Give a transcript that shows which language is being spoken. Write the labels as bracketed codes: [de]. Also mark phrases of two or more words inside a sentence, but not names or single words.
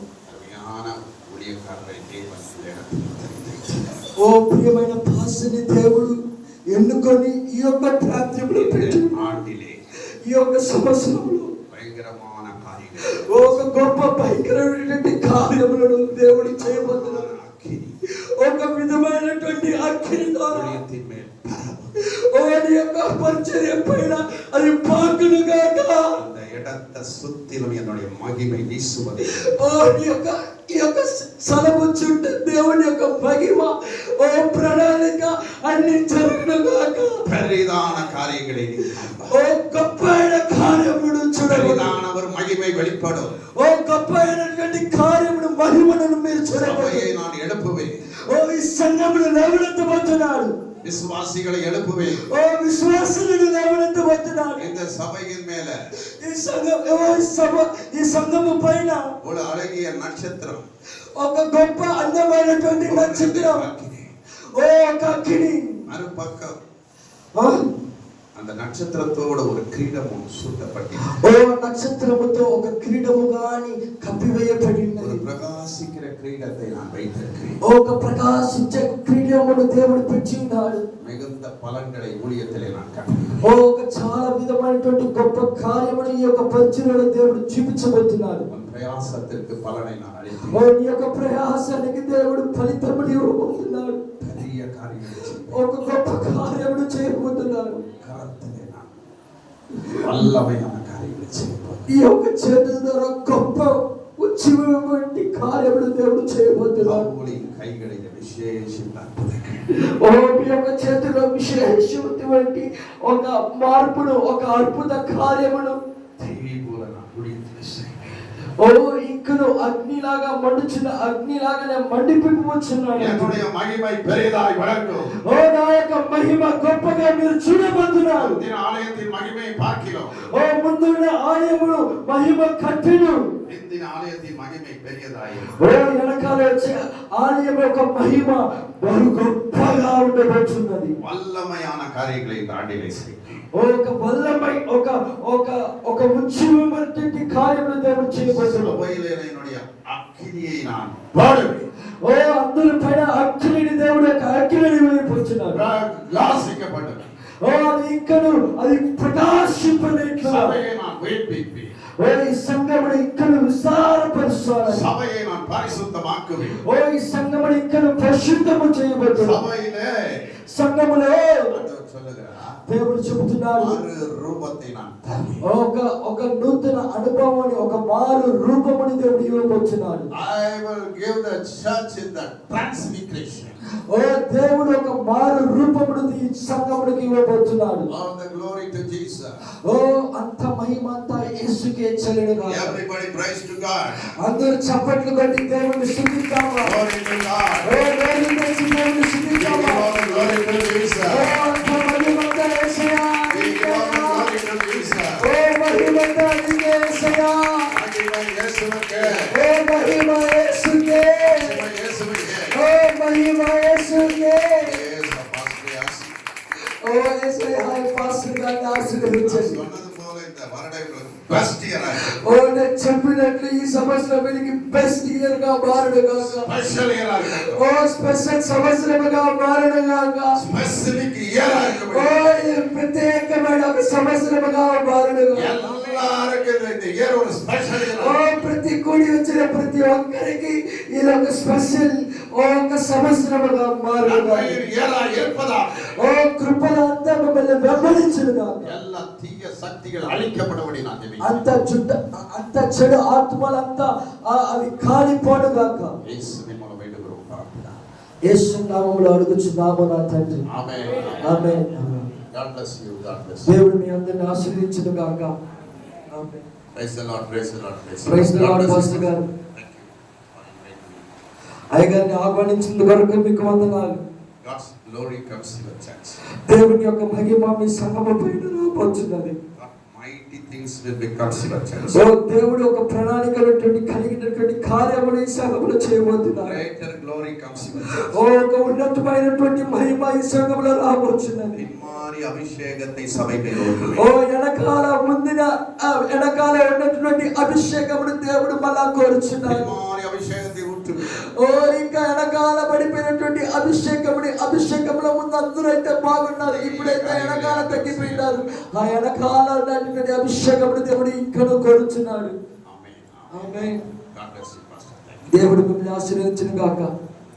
[te] ఓ ప్రియమైన పాస్టర్ని దేవుడు ఎన్నుకొని ఈ యొక్క ప్రాంతంలో పెట్టి ఈ యొక్క సంవత్సరంలో ఒక గొప్ప భయంకరమైనటువంటి కార్యములను దేవుడు చేయబోతున్నాడు. ఒక విధమైనటువంటి అగ్ని ద్వారా వారి యొక్క పరిచర్య పైన అది పాకును గాక. [ta] இடத்தை சுத்திலும் என்னுடைய மகிமை வீசுவதை [te] ఓ ఈ యొక్క స్థలము చుట్టూ దేవుని యొక్క మహిమ ఓ ప్రణాళిక అన్ని జరుగునుగాక. [ta] பெரிதான காரியங்களை நீ காண்பாய். [te] ఓ గొప్పైన కార్యములు చూడగలరు. [ta] பெரிதான ஒரு மகிமை வெளிப்படும். [te] ఓ గొప్పైనటువంటి కార్యములు మహిమను మీరు చూడగలరు. [ta] சபையை நான் எழுப்புவேன். [te] ఓ ఈ సంఘమును లేవనెత్తబోతున్నాడు. [ta] விசுவாசிகளை எழுப்புவேன். [te] ఓ విశ్వాసులను లేవనెత్తబోతున్నాడు. [ta] இந்த சபையின் மேல [te] ఈ సంఘము పైన [ta] ஒரு அழகிய நட்சத்திரம், [te] ఒక గొప్ప అందమైనటువంటి నక్షత్రం, ఓ ఒక అగ్ని, [ta] மறுபக்கம் அந்த நட்சத்திரத்தோட ஒரு கிரீடமும் சூட்டப்பட்டது. [te] ఓ నక్షత్రముతో ఒక కిరీటము గాని కప్పివేయబడినది. [ta] ஒரு பிரகாசிக்கிற கிரீடத்தை நான் வைத்திருக்கிறேன். [te] ఒక ప్రకాశించే కిరీటమును దేవుడు పెట్టి ఉన్నాడు. [ta] மிகுந்த பலன்களை ஊழியத்திலே நான் கண்டேன். [te] ఒక చాలా విధమైనటువంటి గొప్ప కార్యమును ఈ యొక్క పరిచర్యలో దేవుడు చూపించబోతున్నాడు. [ta] உன் பிரயாசத்திற்கு பலனை நான் அளித்தேன். [te] ఓ నీ యొక్క ప్రయాసానికి దేవుడు ఫలితమును ఇవ్వబోతున్నాడు. [ta] பெரிய காரியங்களை செய்வேன். [te] ఒక గొప్ప కార్యమును చేయబోతున్నాడు. [ta] கரத்திலே நான் வல்லமையான காரியங்களை செய்வேன். [te] ఈ యొక్క చేతుల ద్వారా గొప్ప ఉచితమైనటువంటి కార్యములు దేవుడు చేయబోతున్నాడు. [ta] பவுலின் கைகளில் விசேஷித்த அற்புதங்கள். [te] ఓ మీ యొక్క చేతిలో విశేషమైనటువంటి ఒక మార్పును, ఒక అద్భుత కార్యమును [ta] தீபோல நான் ஊழியத்திலே செய்வேன். [te] ఓ ఇంకను అగ్నిలాగా మండుచున్న అగ్నిలాగానే మండిపోవచ్చున్నాడు. [ta] என்னுடைய மகிமை பெரிதாய் வளரும். [te] ఓ నా యొక్క మహిమ గొప్పగా మీరు చూడబోతున్నారు. [ta] இந்த ஆலயத்தின் மகிமையை பார்க்கிறோம். [te] ఓ ముందున్న ఆలయమును మహిమ కట్టెను. [ta] இந்த ஆலயத்தின் மகிமை பெரியதாய். [te] ఓ వెనకాల వచ్చే ఆలయం యొక్క మహిమ బహు గొప్పగా ఉండబోతున్నది. [ta] வல்லமையான காரியங்களை இந்த ஆண்டிலே செய்வேன். [te] ఒక వల్లమై ఒక ఒక ఒక ఉచితమైనటువంటి కార్యములు దేవుడు చేయబోతున్నాడు. [ta] சபையிலே என்னுடைய அக்கினியை நான் பாடுவேன். [te] ఓ అందరి పైన అగ్నిని దేవుడు యొక్క అగ్నిని వెళ్ళిపోతున్నాడు. [ta] பிரகாசிக்கப்பட்டது. [te] ఓ అది ఇంకను అది ప్రకాశింపనేట్లా [ta] சபையை நான் உயிர்ப்பிப்பேன். [te] ఓ ఈ సంఘమును ఇంకను విస్తారపరుస్తాడు. [ta] சபையை நான் பரிசுத்தமாக்குவேன். [te] ఓ ఈ సంఘమును ఇంకను పరిశుద్ధము చేయబోతున్నాడు. [ta] சபையிலே [te] సంఘములో [ta] ஆண்டவர் சொல்லுகிறார், [te] దేవుడు చెబుతున్నాడు, [ta] மாறு ரூபத்தை நான் தருவேன். [te] ఒక నూతన అనుభవాన్ని, ఒక మారు రూపముని దేవుడు ఇవ్వబోతున్నాడు. [en] I will give the church in the transfiguration. [te] ఓ దేవుడు ఒక మారు రూపమును ఈ సంఘమునికి ఇవ్వబోతున్నాడు. [en] All the glory to Jesus. [te] ఓ అంత మహిమ అంతా యేసుకే చెల్లునుగా. [en] Everybody praise to God. [te] అందరూ చప్పట్లు కొట్టి దేవుని స్తుతిద్దామా. [en] Glory to God. [te] ఓ దేవుని దేవుని [en] We give [te] స్తుతిద్దామా. [en] all the glory to Jesus. [te] ఓ అంత మహిమ అంతా యేసయ్యా. [en] We give all the glory to Jesus. [te] ఓ మహిమ అంతా నీకే యేసయ్యా. [ta] மகிமை இயேசுவுக்கே. [te] ఓ మహిమ యేసుకే. [ta] மகிமை இயேசுவுக்கே. [te] ఓ మహిమ యేసుకే. [en] Yes, Apostle Yas. [te] ఓ యేసయ్యా ఈ పాస్టర్ గారిని ఆశీర్వదించండి. [ta] சொன்னது போல இந்த வருடம் [en] best year [ta] ஆயிருக்கு. [te] ఓ నేను చెప్పినట్లు ఈ సంవత్సరం వీరికి [en] best year [te] గా మారుడుగాక. [en] Special year [ta] ஆயிருக்கு. [te] ఓ స్పెషల్ సంవత్సరముగా మారుడుగాక. [en] Specific year [ta] ஆயிருக்கு. [te] ఓ ఈ ప్రత్యేకమైన ఒక సంవత్సరముగా మారుడుగాక. [ta] எல்லாருக்கும் இந்த year ஒரு [en] special year. [te] ఓ ప్రతి కూడి వచ్చిన ప్రతి ఒక్కరికి ఇది ఒక స్పెషల్ ఒక సంవత్సరముగా మారుడుగాక. [ta] year இருப்பதா. [te] ఓ కృపలంతా మిమ్మల్ని వెంబడించునుగాక. [ta] எல்லா தீய சக்திகள் அழிக்கப்படபடி நான் ஜெபிக்கிறேன். [te] అంత చెడు ఆత్మలంతా అవి కాలిపోడుగాక. [ta] இயேசுவின் மூலம் வேண்டுகிறோம் பிரார்த்தனை. [te] యేసు నామములో అడుగుచున్నాము నా తండ్రి. [ta] ஆமென். [te] ఆమేన్. [en] God bless you. God bless you. [te] దేవుడు మీ అందరిని ఆశీర్వదించునుగాక. ఆమేన్. [en] Praise the Lord. Praise the Lord. Praise the Lord, God bless Pastor you. [te] గారు. [en] Thank you. [te] అయ్యగారిని ఆహ్వానించిన కొరకు మీకు వందనాలు. [en] God's glory comes in the church. [te] దేవుని యొక్క మహిమ మీ సంఘము పైన రాబోతున్నది. [en] Mighty things will be comes in the church. [te] ఓ దేవుడు ఒక ప్రణాళికలటువంటి కలిగినటువంటి కార్యములు ఈ సంఘములో చేయబోతున్నారు. [en] Greater glory comes in the church. [te] ఓ ఒక ఉన్నతమైనటువంటి మహిమ ఈ సంఘములో రాబోతున్నది. [ta] இம்மாரி அபிஷேகத்தை சபை மேல் [te] ఓ వెనకాల వెనకాల ఉన్నటువంటి అభిషేకమును దేవుడు మళ్ళా కోరుచున్నాడు. [ta] இம்மாரி அபிஷேகத்தை ஊற்று. [te] ఓ ఇంకా వెనకాల పడిపోయినటువంటి అభిషేకంలో ముందు అందరూ అయితే బాగున్నారు. ఇప్పుడైతే వెనకాల తగ్గిపోయినారు. ఆ వెనకాల ఉన్నటువంటి అభిషేకమును దేవుడు ఇంకా కోరుచున్నాడు. [ta] ஆமென். [te] ఆమేన్. [en] God bless you, Pastor. Thank you. [te] దేవుడు మిమ్మల్ని ఆశీర్వదించును గాక.